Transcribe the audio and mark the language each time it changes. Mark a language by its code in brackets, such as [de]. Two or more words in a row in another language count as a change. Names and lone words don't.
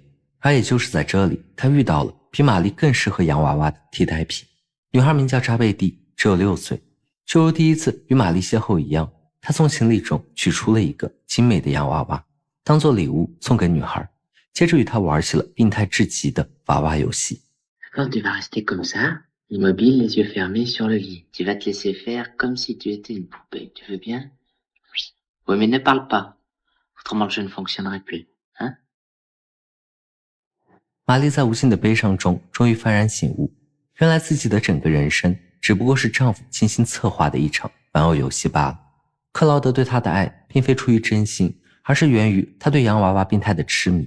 [zh] 而也就是在这里，他遇到了比玛丽更适合洋娃娃的替代品。女孩名叫扎贝蒂，只有6岁。就如第一次与玛丽邂逅一样，他从行李中取出了一个精美的洋娃娃，当做礼物送给女孩，接着与她玩起了病态至极的娃娃游戏。 [fr] Quand tu vas rester comme ça, immobile, les yeux fermés sur le lit. Tu vas te laisser faire comme si tu étais une poupée. Tu veux bien? Oui, mais ne parle pas. Autrement, le jeu ne fonctionnerait plus. Hein? [zh] 玛丽在无尽的悲伤中终于幡然醒悟，原来自己的整个人生只不过是丈夫精心策划的一场玩偶游戏罢了。克劳德对她的爱并非出于真心，而是源于他对洋娃娃病态的痴迷。